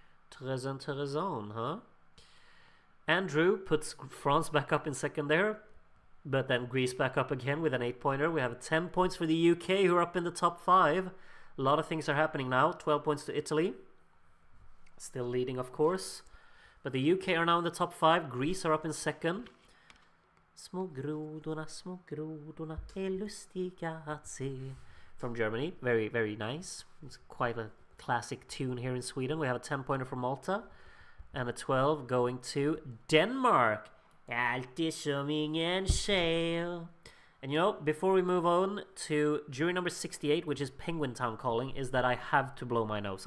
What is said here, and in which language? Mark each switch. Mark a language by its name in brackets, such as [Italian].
[French] Très intéressant, [English] huh? Andrew puts France back up in second there. But then Greece back up again with an 8-pointer. We have 10 points for the UK, who are up in the top 5. A lot of things are happening now. 12 points to Italy. Still leading, of course. But the UK are now in the top 5. Greece are up in second. [Swedish] Små grodorna är lustiga att se. [English] From Germany. Very, very nice. It's quite a classic tune here in Sweden. We have a 10-pointer for Malta. And a 12 going to Denmark. [Swedish] Allt är som ingen ser. [English] And you know, before we move on to jury number 68, which is Penguin Town Calling, is that I have to blow my nose.